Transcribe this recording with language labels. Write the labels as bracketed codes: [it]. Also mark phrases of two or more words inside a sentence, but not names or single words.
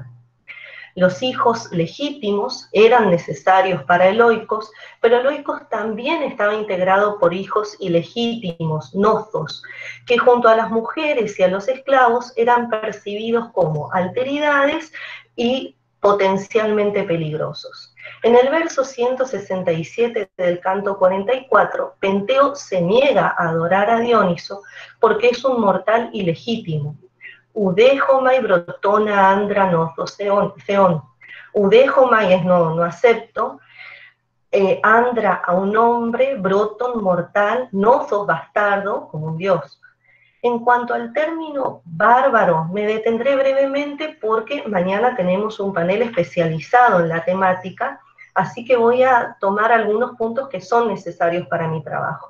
[es] Los hijos legítimos eran necesarios para Eloicos, pero Eloicos también estaba integrado por hijos ilegítimos, nozos, que junto a las mujeres y a los esclavos eran percibidos como alteridades y potencialmente peligrosos. En el verso 167 del canto 44, Penteo se niega a adorar a Dioniso porque es un mortal ilegítimo. [el] οὐ δέχομαι βροτὸν ἄνδρα νόθον θεόν. [es] Udejomai es no acepto, andra a un hombre, broton mortal, nozos bastardo, como un dios. En cuanto al término bárbaro, me detendré brevemente porque mañana tenemos un panel especializado en la temática, así que voy a tomar algunos puntos que son necesarios para mi trabajo.